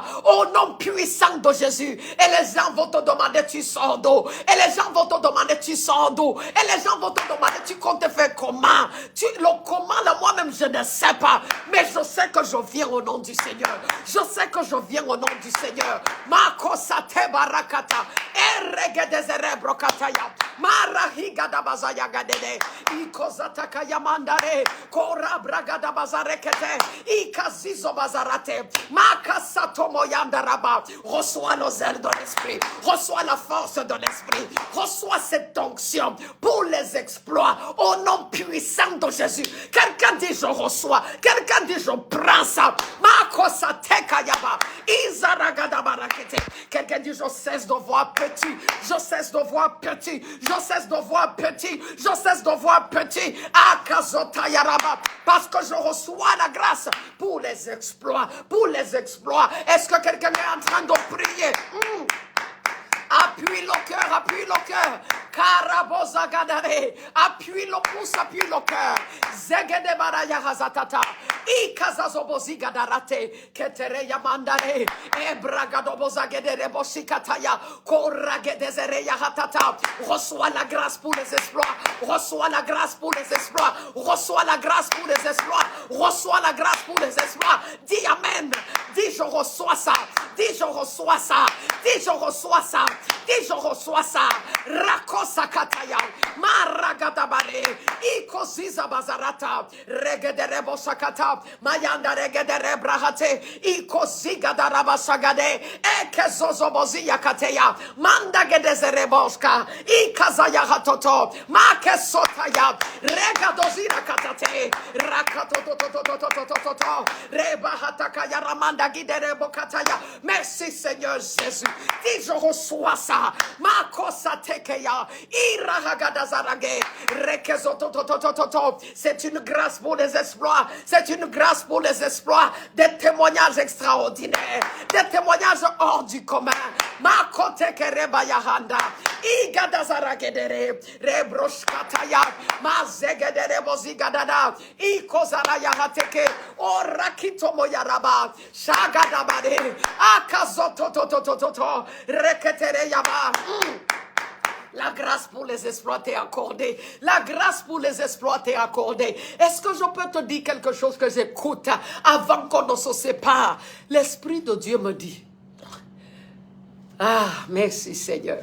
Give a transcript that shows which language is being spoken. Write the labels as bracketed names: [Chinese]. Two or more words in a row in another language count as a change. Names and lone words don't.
[French] Au nom puissant de Jésus. Et les gens vont te demander tu sors d'où. Et les gens vont te demander tu sors d'où. Et les gens vont te demander tu comptes faire comment. Le comment là moi-même je ne sais pas. Mais je sais que je viens au nom du Seigneur. Je sais que je viens au nom du Seigneur. Makosate barakata. Eregedezere brokataya. Marahiga da bazaya gadede. Ikozataka yamandare. Kora bragada bazarekete. Ikazizo bazarate. Makasato moyandaraba. Reçois le zèle de l'esprit. Reçois la force de l'esprit. Reçois cette onction pour les exploits au nom puissant de Jésus. Quelqu'un dit je reçois. Quelqu'un dit je prends ça. Makosate kayaba. Izaragada barakete. Quelqu'un dit je cesse de voir petit, je cesse de voir petit, je cesse de voir petit, je cesse de voir petit. Parce que je reçois la grâce pour les exploits, pour les exploits. Est-ce que quelqu'un est en train de prier? Appuie le cœur, appuie le cœur. Karabozagadare. Appuie le pouce, appuie le cœur. Zegede baraya hazatata. Ikazazobozi gadarate. Ketere yamandare. Ebragadobozagedere bosikataya. Koragedezere yahatata. Reçois la grâce pour les exploits. Reçois la grâce pour les exploits. Reçois la grâce pour les exploits. Reçois la grâce pour les exploits. Dis Amen. Dis je reçois ça. Dis je reçois ça. Dis je reçois ça. Dis, je reçois ça. Rakosakataya. Maragadabare. Ikoziza bazarata. Regederebo sakata. Mayanda regedere brahate. Ikoziga darabasagade. Ekezozobozi yakateya. Manda gedezereboska. Ikazaya hatoto. Makesotaya. Regadozira katate. Rakatotototototototo. Rebahatakaya ramanda giderebo kataya. Merci Seigneur Jésus. Dis, je reçois ça. Makosatekeya. Irahagadazarage. Rekezotototototo. C'est une grâce pour les exploits. C'est une grâce pour les exploits. Des témoignages extraordinaires. Des témoignages hors du commun. Makotekerebayahanda. Igadazaragedere. Rebroshkataya. Mazegedere bozigadada. Ikozarayahateke. Orakito moyaraba. Shagadabade. Akazotototototo. Reketere yaba. La grâce pour les exploits t'est accordée. La grâce pour les exploits t'est accordée. Est-ce que je peux te dire quelque chose que j'écoute avant qu'on ne se sépare? L'Esprit de Dieu me dit. Ah, merci Seigneur.